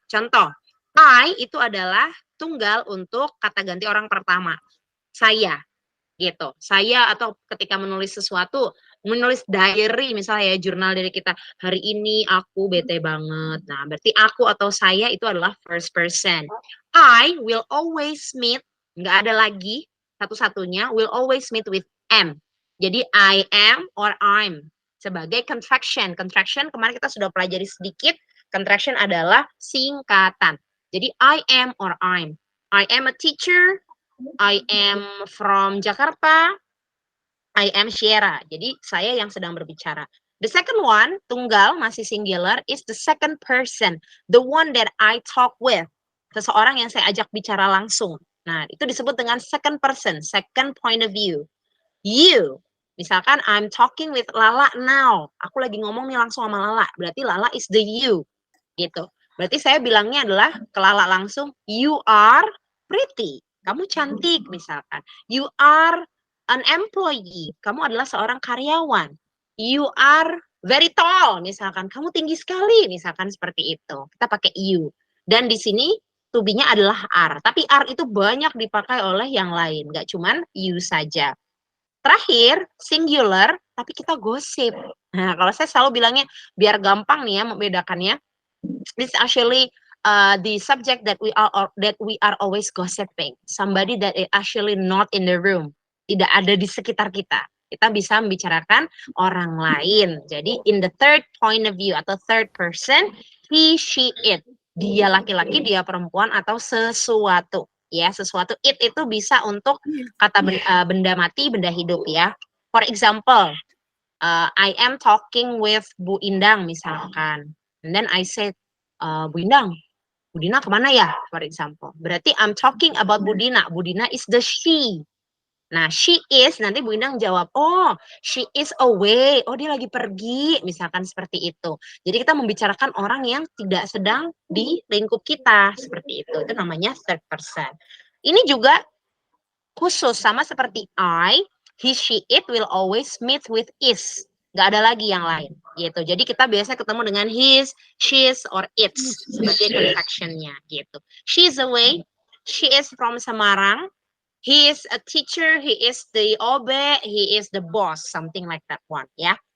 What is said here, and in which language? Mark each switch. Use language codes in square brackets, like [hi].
[id] Contoh, I itu adalah tunggal untuk kata ganti orang pertama, saya, gitu. Saya atau ketika menulis sesuatu, menulis diary misalnya ya, jurnal diri kita, hari ini aku bete banget. Nah, berarti aku atau saya itu adalah first person. [en] I will always meet, [id] nggak ada lagi satu-satunya, [en] will always meet with am. Jadi I am or I'm. [id] sebagai contraction. Contraction kemarin kita sudah pelajari sedikit. Contraction adalah singkatan. Jadi [en] I am or I'm. I am a teacher. I am from Jakarta. I am Sierra. [id] Jadi saya yang sedang berbicara. [en] The second one, [id] tunggal masih [en] singular, is the second person. The one that I talk with. [id] Seseorang yang saya ajak bicara langsung. Nah, itu disebut dengan [en] second person, second point of view. You. [id] Misalkan [en] I'm talking with Lala now. [id] Aku lagi ngomong nih langsung sama Lala. Berarti Lala is the you. Gitu. Berarti saya bilangnya adalah ke Lala langsung, [en] you are pretty. [id] Kamu cantik misalkan. [en] You are an employee. [id] Kamu adalah seorang karyawan. [en] You are very tall. [id] Misalkan kamu tinggi sekali. Misalkan seperti itu. Kita pakai you. Dan di sini to be-nya adalah are. Tapi are itu banyak dipakai oleh yang lain. Gak cuman you saja. Terakhir, singular, tapi kita gosip. Nah, kalau saya selalu bilangnya, biar gampang nih ya membedakannya. [en] This is actually the subject that we are always gossiping. Somebody that is actually not in the room. [id] Tidak ada di sekitar kita. Kita bisa membicarakan orang lain. Jadi, [en] in the third point of view atau third person, he, she, it. [id] Dia laki-laki, dia perempuan, atau sesuatu. Ya, sesuatu. It itu bisa untuk kata benda mati, benda hidup ya. [en] For example, I am talking with Bu Indang misalkan. And then I said, Bu Indang, [id] Bu Dina kemana ya? [en] For example. [id] Berarti [en] I'm talking about Bu Dina. Bu Dina is the she. Nah, she is, [id] nanti Bu Indang jawab, [en] oh, she is away. [id] Oh, dia lagi pergi. Misalkan seperti itu. Jadi kita membicarakan orang yang tidak sedang di lingkup kita. Seperti itu. Itu namanya third person. Ini juga khusus sama seperti [en] I, he, she, it will always meet with is. [id] Gak ada lagi yang lain. Gitu. Jadi kita biasanya ketemu dengan [en] his, she's, or its. [id] Sebagai contraction-nya. Gitu. [en] She is away. She is from Semarang. He is a teacher, he is the OB, he is the boss, something like that one, ya.